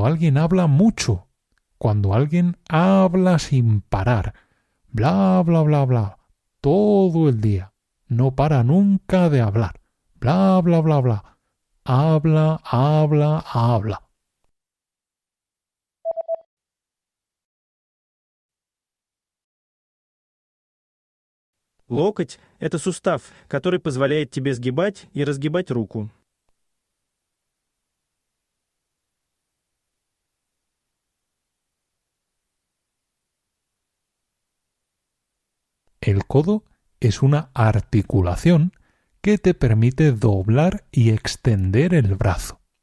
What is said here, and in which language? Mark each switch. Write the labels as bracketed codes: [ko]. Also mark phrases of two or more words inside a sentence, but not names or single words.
[es] alguien habla mucho, cuando alguien habla sin parar, bla, bla, bla, bla, todo el día, no para nunca de hablar, bla, bla, bla, bla, habla, habla, habla. [ru] Локоть– это сустав, который позволяет тебе сгибать и разгибать руку. [es] El codo es una articulación que te permite doblar y extender el brazo.